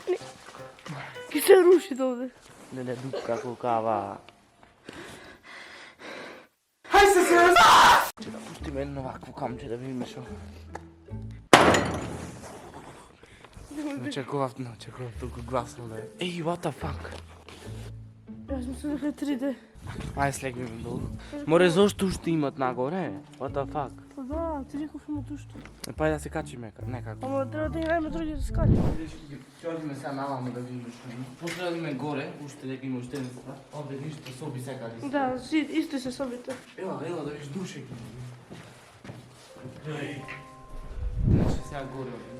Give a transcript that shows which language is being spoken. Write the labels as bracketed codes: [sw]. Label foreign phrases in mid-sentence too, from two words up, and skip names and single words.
[mk] Ки се руши овде. Леле, дупка колкава. Хај се! Че да пуштиме едно вакво камче да видиме шо. Не очекував толку гласно да е. Ей, [en] what the fuck? [mk] Јас мислам дека е 3D. Ај слегнеме долу. Море, зошто уште имат нагоре? [en] What the fuck? [mk] Па да, ти реков има тушто. Пај да се качиме некако. Ама треба да имаме други скали. Ќе одиме сега наваму да видиме што има. После одиме горе, уште дека има уште една стvar. Овде ништо соби секаде. Да, исти се собите. Ела да видиш душек. Значи сега горе одиме.